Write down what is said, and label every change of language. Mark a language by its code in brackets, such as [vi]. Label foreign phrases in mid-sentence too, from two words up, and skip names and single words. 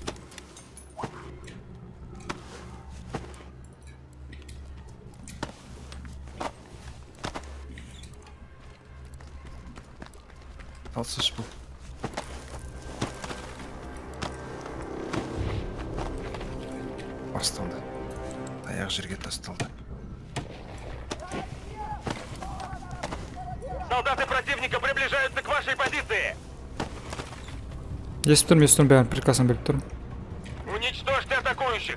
[kk] Алсаш бұл. Басталды. Аяқ жерге тасталды. [ru] Солдаты противника приближаются к вашей позиции. [kk] Естіп тұрмын, бәрін приказын беріп тұрмын. [ru] Уничтожьте атакующих.